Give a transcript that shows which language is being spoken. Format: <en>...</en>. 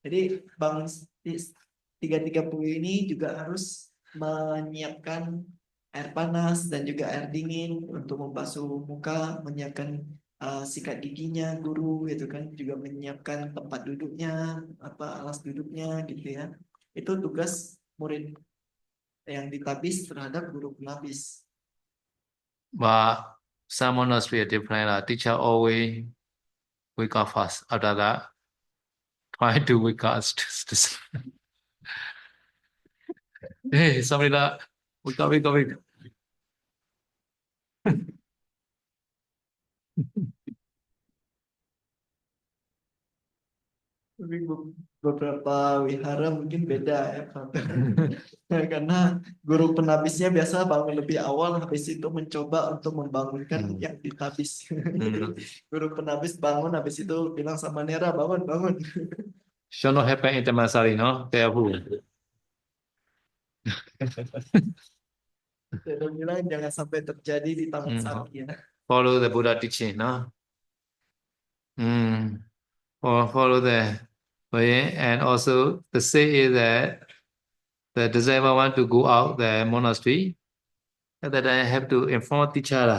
<id>Jadi bangun 3.30 ini juga harus menyiapkan air panas dan juga air dingin untuk membasuh muka, menyiapkan sikat giginya guru gitu kan, juga menyiapkan tempat duduknya, alas duduknya gitu ya. Itu tugas murid yang ditabis terhadap guru penabis.</id> <en>But some monastery are different. Teacher always wake up first. After that, try to wake up. Hey, somebody that wake up, wake up, wake up.</en> <id>Tapi beberapa wihara mungkin beda ya karena guru penabisnya biasa bangun lebih awal, habis itu mencoba untuk membangunkan yang ditabis. Guru penabis bangun, habis itu bilang sama Nera, bangun, bangun.</id> <en>Should not happen in Tamasari, no? Careful.</en> <id>Saya bilang jangan sampai terjadi di Taman Sari ya.</id> <en>Follow the Buddha teaching, no? Or follow the way, and also the say is that the disciple want to go out the monastery, and that I have to inform teacher.</en>